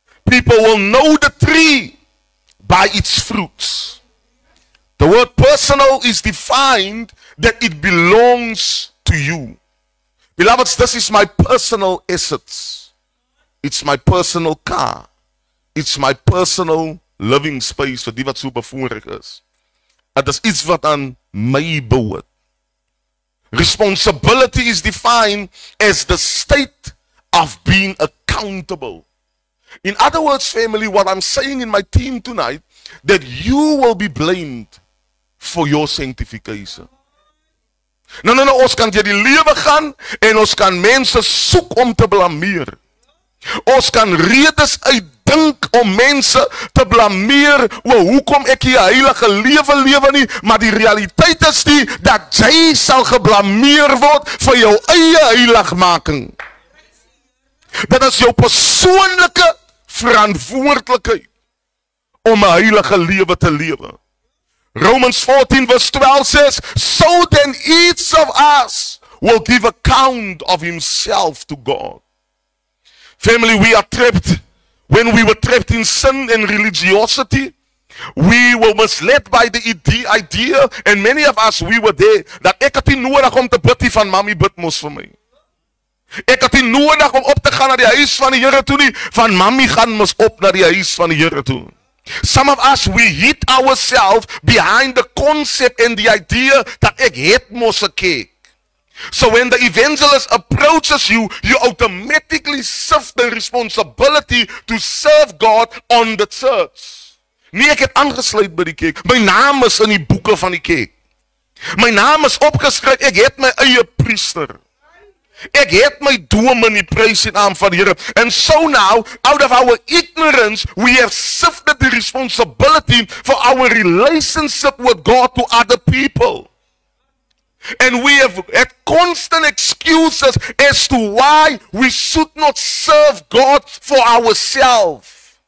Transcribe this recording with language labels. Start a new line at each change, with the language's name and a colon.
English: People will know the tree by its fruits. The word personal is defined that it belongs to you. Beloveds, this is my personal assets. It's my personal car. It's my personal living space
Afrikaans: vir die wat so bevoorreg is. Dit is iets wat aan my behoort.
English: Responsibility is defined as the state of being accountable. In other words, family, what I'm saying in my team tonight, that you will be blamed for your sanctification.
Afrikaans: Nou, ons kan deur die lewe gaan en ons kan mense soek om te blameer. Ons kan redes uitdink om mense te blameer oor hoekom ek hier 'n heilige lewe nie, maar die realiteit is die dat jy sal geblameer word vir jou eie heiligmaking. Dit is jou persoonlike verantwoordelikheid om 'n heilige lewe te lewe.
English: Romans 14 verse 12 says, so then each of us will give account of himself to God. Family, we are trapped. When we were trapped in sin and religiosity, we were misled by the idea, and many of us, we were there,
Afrikaans: dat ek het nie nodig om te bid van mami bid mos vir my. Ek het nie nodig om op te gaan na die huis van die Here toe nie, van mami gaan mos op na die huis van die Here toe.
English: Some of us, we hid ourselves behind the concept and the idea that
Afrikaans: ek het mos 'n kerk.
English: So when the evangelist approaches you, you automatically shift the responsibility to serve God on the church.
Afrikaans: Nee, ek het aangesluit by die kerk. My naam is in die boeke van die kerk. My naam is opgeskryf, ek het my eie priester. Ek het my dominee, praise die naam van die Here.
English: And so now, out of our ignorance, we have shifted the responsibility for our relationship with God to other people. And we have had constant excuses as to why we should not serve God for ourselves.